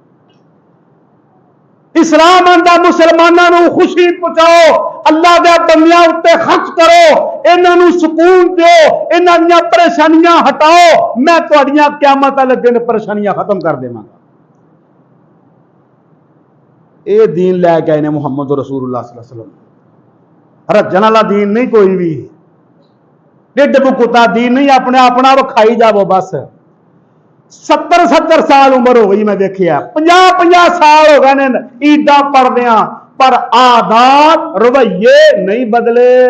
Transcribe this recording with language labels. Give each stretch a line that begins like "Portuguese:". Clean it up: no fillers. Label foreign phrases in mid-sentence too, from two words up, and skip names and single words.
Punjabi: اسلام آندا مسلمانوں کو خوشی پہنچاؤ، اللہ دے بندیاں اتے خرچ کرو، انہاں نوں سکون دو، انہاں دی پریشانیاں ہٹاؤ، میں تہاڈیاں قیامت والے دن پریشانیاں ختم کر دیواں گا. یہ دین لیکے آئے نے
Arabic: محمد رسول الله صلى الله عليه وسلم.
Punjabi: رجن والا دین نہیں کوئی بھی۔ ڈھڈ بکتا دین نہیں، اپنے اپنا او کھائی جاوو بس. 70-70 سال عمر ہو گئی، میں دیکھیا 50-50 سال ہو گئے نے عیدا پڑھدیا، پر عادات رویے نہیں بدلے.